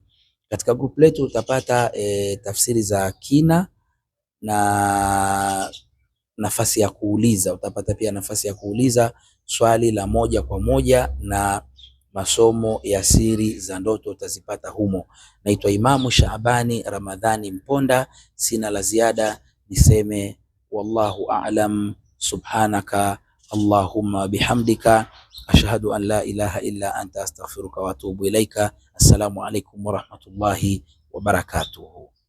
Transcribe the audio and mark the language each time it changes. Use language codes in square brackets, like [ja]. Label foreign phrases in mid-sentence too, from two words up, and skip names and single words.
[sw] Katika group letu utapata tafsiri za kina na nafasi ya kuuliza. Utapata pia nafasi ya kuuliza swali la moja kwa moja na masomo ya siri za ndoto utazipata humo. Naitwa Imamu Shaabani Ramadhani Mponda, sina la ziada, niseme [ar] والله أعلم. سبحانك اللهم وبحمدك أشهد أن لا إله إلا أنت أستغفرك وأتوب إليك. السلام عليكم ورحمة الله وبركاته.